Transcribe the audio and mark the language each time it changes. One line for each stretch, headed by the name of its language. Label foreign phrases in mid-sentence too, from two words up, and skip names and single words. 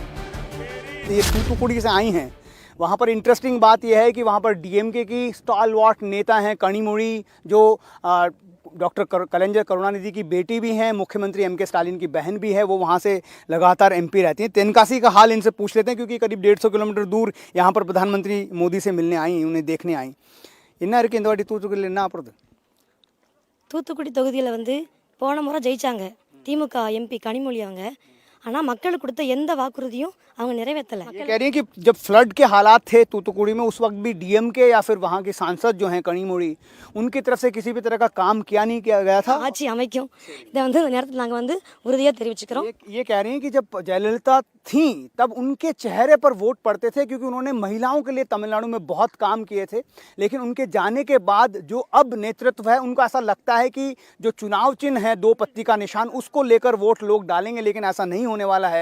Hindi: ये तूतुकुड़ी से आई हैं, वहाँ पर इंटरेस्टिंग बात यह है कि वहाँ पर डीएमके की स्टॉलवर्ट नेता हैं कनिमोड़ी, जो डॉक्टर करुणानिधि की बेटी भी हैं, मुख्यमंत्री एमके स्टालिन की बहन भी है, वो वहाँ से लगातार एमपी रहती हैं। तेनकासी का हाल इनसे पूछ लेते हैं, क्योंकि करीब 150 किलोमीटर दूर यहाँ पर प्रधानमंत्री मोदी से मिलने आई, उन्हें देखने आई।
Tamil: என்ன இருக்கு இந்த வாட்டி தூத்துக்குடியில் என்ன அப்புறம்? தூத்துக்குடி தொகுதியில் போன முறை ஜெயிச்சாங்க திமுக எம்பி கனிமொழி அவங்க. ஆனால் மக்களுக்கு கொடுத்த எந்த வாக்குறுதியும் அவங்க நிறைவேற்றலை.
Hindi: ये कह रही हैं कि जब फ्लड के हालात थे तूतुकुड़ी में उस वक्त भी डीएमके या फिर वहाँ के सांसद जो हैं कनिमोड़ी उनकी तरफ से किसी भी तरह का काम किया नहीं किया गया था.
Tamil: ஆட்சி அமைக்கும் இதை வந்து இந்த நேரத்தில் நாங்கள் வந்து உறுதியாக தெரிவிச்சுக்கிறோம்.
Hindi: ये कह रही हैं कि जब जयललिता थी तब उनके चेहरे पर वोट पड़ते थे क्योंकि उन्होंने महिलाओं के लिए तमिलनाडु में बहुत काम किए थे. लेकिन उनके जाने के बाद जो अब नेतृत्व है उनको ऐसा लगता है कि जो चुनाव चिन्ह है 2 पत्ती का निशान उसको लेकर वोट लोग डालेंगे, लेकिन ऐसा नहीं होने वाला है.